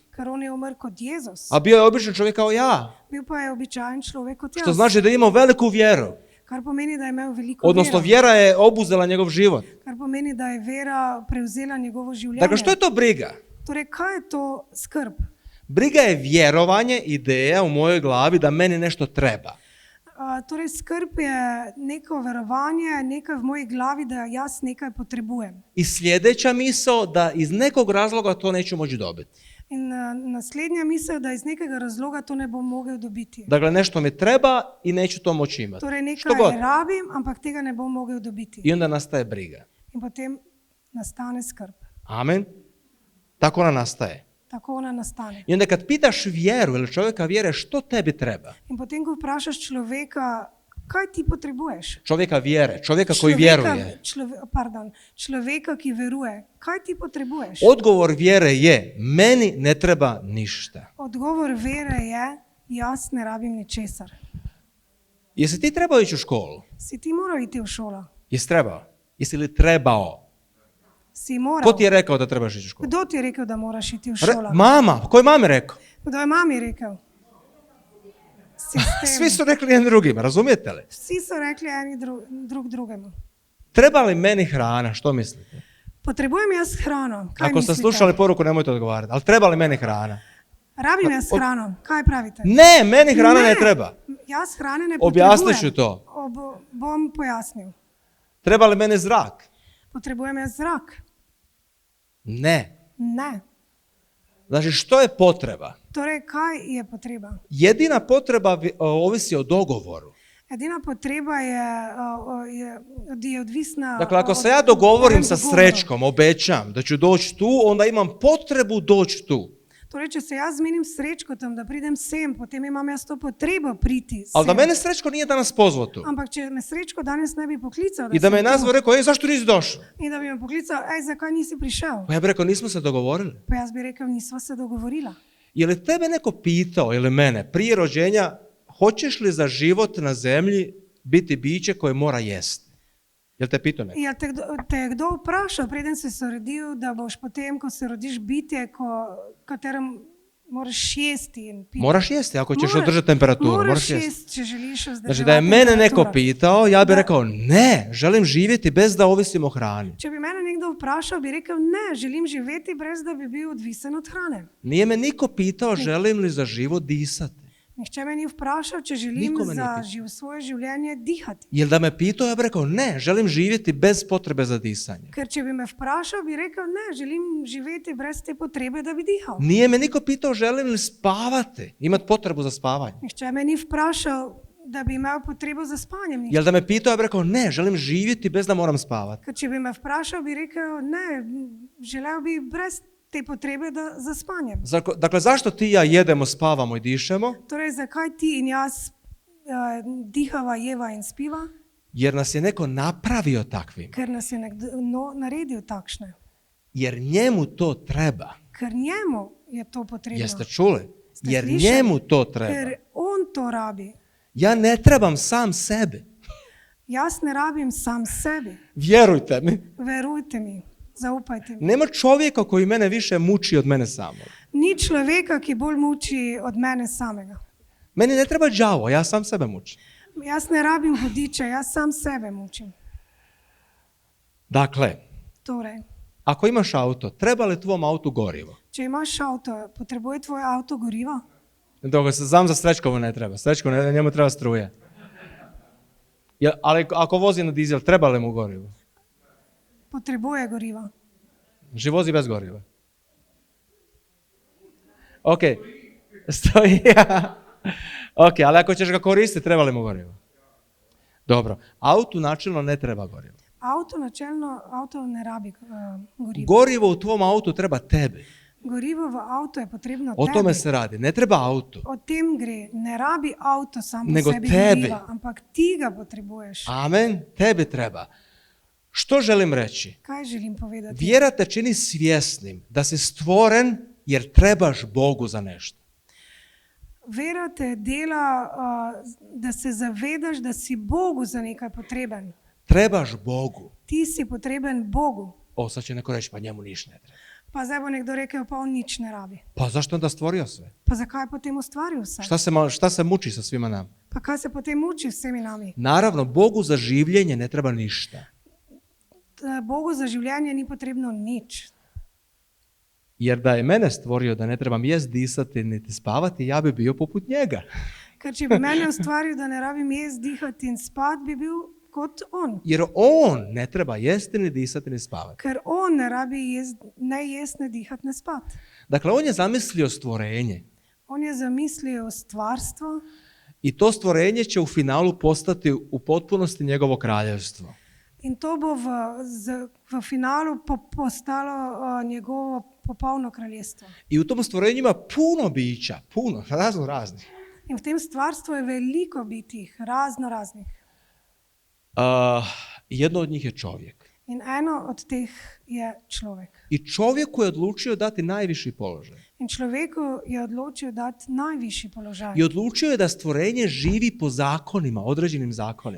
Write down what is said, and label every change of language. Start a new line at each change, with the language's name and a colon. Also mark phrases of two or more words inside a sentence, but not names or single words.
Slovenian: Ker on je umr kot Jezus.
Croatian: A bio je običan čovjek kao ja.
Slovenian: Bil pa je običajen človek kot jaz.
Croatian: Što znači da ima veliku vjeru.
Slovenian: Kar pomeni, da je imel veliko
Croatian: Odnosno,
Slovenian: vero.
Croatian: vjera je obuzela njegov život.
Slovenian: Kar pomeni, da je vera prevzela njegovo življenje.
Croatian: Dakle, što je to briga?
Slovenian: Torej, kaj je to skrb?
Croatian: Briga je vjerovanje, ideja u mojoj glavi da meni nešto treba.
Slovenian: Torej, skrb je neko verovanje, nekaj v moji glavi, da jaz nekaj potrebujem.
Croatian: I sljedeća misao da iz nekog razloga to neću moći dobiti.
Slovenian: In naslednja misel, da iz nekega razloga to ne bom mogel dobiti.
Croatian: Dakle, nešto mi treba i neću to moći imati.
Slovenian: Torej, nekaj rabim, ampak tega ne bom mogel dobiti.
Croatian: I onda nastaje briga.
Slovenian: In potem nastane skrb.
Croatian: Amen. Tako ona nastaje.
Slovenian: Tako ona nastane.
Croatian: I onda kad pitaš vjeru ili čovjeka vjere, što tebi treba?
Slovenian: In potem, ko vprašaš človeka, kaj ti potrebuješ?
Croatian: Čovjeka vjere, čovjeka koji vjeruje.
Slovenian: Človeka, ki veruje. Kaj ti potrebuješ?
Croatian: Odgovor vjere je, meni ne treba ništa.
Slovenian: Odgovor vere je, jaz ne rabim ničesar.
Croatian: Jesi ti trebao ići u školu?
Slovenian: Si ti moral iti v šolo?
Croatian: Jesi trebao? Jesi li trebao?
Slovenian: Si moral.
Croatian: Ko ti je rekao da trebaš ići u školu?
Slovenian: Kdo ti je rekel, da moraš iti v šolo?
Croatian: Mama. Ko je mami rekao?
Slovenian: Kdo je mami rekel? Sistem.
Croatian: Svi su rekli jedni drugima, razumijete li?
Slovenian: Vsi so rekli eni drug drugemu.
Croatian: Treba li meni hrana, što mislite?
Slovenian: Potrebujem jaz hrano. Kaj
Croatian: Ako ste slušali poruku, nemojte odgovarati. Ali treba li meni hrana?
Slovenian: Rabim jaz hrano. Kaj pravite?
Croatian: Ne, meni hrana ne treba.
Slovenian: Jaz hrane ne potrebujem.
Croatian: Objasnit ću to.
Slovenian: Bom pojasnil.
Croatian: Treba li meni zrak?
Slovenian: Potrebujem jaz zrak.
Croatian: Ne.
Slovenian: Ne.
Croatian: Znači, što je potreba?
Slovenian: Torej, kaj je potreba?
Croatian: Jedina potreba ovisi o dogovoru.
Slovenian: Edina potreba je odvisna.
Croatian: Dakle, ako se
Slovenian: od-
Croatian: ja dogovorim sa
Slovenian: od dogovora.
Croatian: Srećkom, obećam da ću doći tu, onda imam potrebu doći tu.
Slovenian: Torej, če se jaz zmenim s Srečkotom, da pridem sem, potem imam jaz to potrebo priti sem.
Croatian: Ali da mene Srećko nije danas pozvao tu.
Slovenian: Ampak če me Srečko danes ne bi poklical,
Croatian: I da me je
Slovenian: sem tu,
Croatian: nazvao i rekao, zašto nisi došao?
Slovenian: in da bi me poklical, zakaj nisi prišel?
Croatian: Pa ja bih rekao, nismo se dogovorili.
Slovenian: Pa jaz bi rekel, nisva se dogovorila.
Croatian: Je li tebe neko pitao ili mene prije rođenja, hoćeš li za život na zemlji biti biće koje mora jesti? Jel te pitao neko?
Slovenian: Jel te je kdo vprašal, preden si se rodil, da boš potem, ko se rodiš, bitje, katerem moraš jesti in piti?
Croatian: Moraš jesti ako ćeš održati temperaturu. Moraš jesti.
Slovenian: jesti, če želiš vzdrževati
Croatian: Znači da je mene neko
Slovenian: temperaturo.
Croatian: pitao, ja bih rekao ne, želim živjeti bez da ovisim o hrani.
Slovenian: Če bi mene nekdo vprašal, bi rekel ne, želim živeti brez da bi bil odvisen od hrane.
Croatian: Nije me niko pitao želim li za život disati.
Slovenian: Nihče me ni vprašal, če želim
Croatian: Niko me ni
Slovenian: za
Croatian: pitao.
Slovenian: svoje življenje dihati.
Croatian: Jel da me pitao, ja bih rekao ne, želim živjeti bez potrebe za disanje.
Slovenian: Ker če bi me vprašal, bi rekel ne, želim živeti brez te potrebe, da bi dihal.
Croatian: Nije me niko pitao želim li spavati, imati potrebu za spavanje.
Slovenian: Nihče me ni vprašal, da bi imel potrebo za spanjem.
Croatian: Jel da me pitao, ja bih rekao ne, želim živjeti bez da moram spavati.
Slovenian: Ker če bi me vprašal, bi rekel ne, želel bi brez te potrebe za spanjem.
Croatian: Dakle, zašto ti i ja jedemo, spavamo i dišemo?
Slovenian: Torej, zakaj ti in jaz dihava, jeva in spiva?
Croatian: Jer nas je neko napravio takvim.
Slovenian: Ker nas je nekdo naredil takšne.
Croatian: Jer njemu to treba.
Slovenian: Ker njemu je to potrebno.
Croatian: Jeste čuli?
Slovenian: Ste
Croatian: Jer
Slovenian: slišali?
Croatian: njemu to treba.
Slovenian: Ker on to rabi.
Croatian: Ja ne trebam sam sebi.
Slovenian: Jaz ne rabim sam sebi.
Croatian: Vjerujte mi.
Slovenian: Verujte mi, zaupajte mi.
Croatian: Nema čovjeka koji mene više muči od mene samog.
Slovenian: Ni človeka, ki bolj muči od mene samega.
Croatian: Meni ne treba đavo, ja sam sebe mučim.
Slovenian: Jaz ne rabim hudiča, jaz sam sebe mučim.
Croatian: Dakle,
Slovenian: Torej,
Croatian: ako imaš auto, treba li tvom autu gorivo?
Slovenian: če imaš avto, potrebuje tvoj avto gorivo?
Croatian: Dok se znam za Srećkovo ne treba. Njemu treba struje. Ali ako vozi na dizel, treba li mu gorivo?
Slovenian: Potrebuje gorivo.
Croatian: Že vozi bez goriva. Ok, stoji. Ok, ali ako ćeš ga koristiti, treba li mu gorivo? Dobro, autu načelno ne treba gorivo.
Slovenian: Avto ne rabi gorivo.
Croatian: Gorivo u tvom autu treba tebi.
Slovenian: Gorivo v avto je potrebno
Croatian: O
Slovenian: tebi.
Croatian: tome se radi. Ne treba auto.
Slovenian: O tem gre. Ne rabi avto samo po
Croatian: Nego
Slovenian: sebi
Croatian: tebi.
Slovenian: goriva, ampak ti ga potrebuješ.
Croatian: Amen, tebi treba. Što želim reći?
Slovenian: Kaj želim povedati?
Croatian: Vjera te čini svjesnim da si stvoren jer trebaš Bogu za nešto.
Slovenian: Vera te dela, da se zavedaš, da si Bogu za nekaj potreben.
Croatian: Trebaš Bogu.
Slovenian: Ti si potreben Bogu.
Croatian: Sad će neko reći, pa njemu niš ne treba.
Slovenian: Pa zdaj bo nekdo rekel, pa on nič ne rabi.
Croatian: Pa zašto onda stvorio sve?
Slovenian: Pa zakaj je potem ustvaril vse?
Croatian: Šta se muči sa svima nama?
Slovenian: Pa kaj se potem muči vsemi nami?
Croatian: Naravno, Bogu za življenje ne treba ništa.
Slovenian: Bogu za življenje ni potrebno nič.
Croatian: Jer da je mene stvorio da ne trebam jest, disati, niti spavati, ja bi bio poput njega.
Slovenian: Ker če bi mene ustvaril, da ne rabim jesti, dihati in spati, bi bil kot on.
Croatian: Jer on ne treba jesti, ni disati, ni spavati.
Slovenian: Ker on ne rabi ne jesti, ne dihati, ne spati.
Croatian: Dakle, on je zamislio stvorenje.
Slovenian: On je zamislio stvarstvo
Croatian: I to stvorenje će u finalu postati u potpunosti njegovo kraljevstvo.
Slovenian: in to bo v finalu postalo njegovo popolno kraljestvo.
Croatian: I u tom stvorenju ima puno bića, puno, raznih.
Slovenian: In v tem stvarstvu je veliko bitih, razno raznih.
Croatian: Jedno od njih je čovjek.
Slovenian: In eno od teh je človek.
Croatian: I čovjeku je odlučio dati najviši položaj.
Slovenian: In človeku je odločil dati najvišji položaj.
Croatian: I odlučio je da stvorenje živi po zakonima, određenim zakonima.